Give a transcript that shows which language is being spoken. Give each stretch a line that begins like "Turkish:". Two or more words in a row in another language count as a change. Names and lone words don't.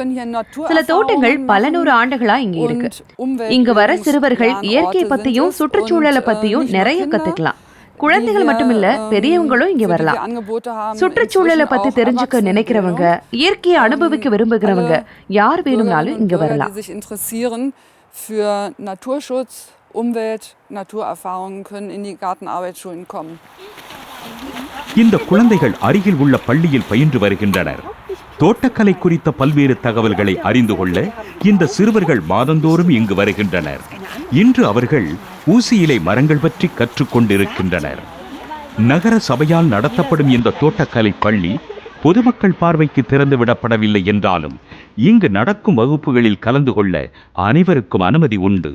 Tamil: சில தோட்டங்கள் பல நூறு ஆண்டுகளா இங்க இருக்கு. இங்க வர சிறுவர்கள் இயற்கை பத்தியும் சுற்றுச்சூழலை பத்தியும் நிறைய கத்துக்கலாம். குழந்தைகள் மட்டும் இல்ல, பெரியவங்களும் இங்க வரலாம். சுற்றுச்சூழலை பத்தி தெரிஞ்சுக்க நினைக்கிறவங்க, இயற்கையை அனுபவிக்க விரும்புகிறவங்க யார் வேணும்னாலும் இங்க வரலாம்.
German: Umwelt, Naturerfahrungen können in die Gartenarbeitsschulen kommen.
Tamil: இந்த குழந்தைகள் அருகில் உள்ள பள்ளியில் பயின்று வருகின்றனர். தோட்டக்கலை குறித்த பல்வேறு தகவல்களை அறிந்து கொள்ள இந்த சிறுவர்கள் மாதந்தோறும் இங்கு வருகின்றனர். இன்று அவர்கள் ஊசி இலை மரங்கள் பற்றி கற்றுக்கொண்டிருக்கின்றனர். நகர சபையால் நடத்தப்படும் இந்த தோட்டக்கலை பள்ளி பொதுமக்கள் பார்வைக்கு திறந்து விடப்படவில்லை என்றாலும் இங்கு நடக்கும் வகுப்புகளில் கலந்து கொள்ள அனைவருக்கும் அனுமதி உண்டு.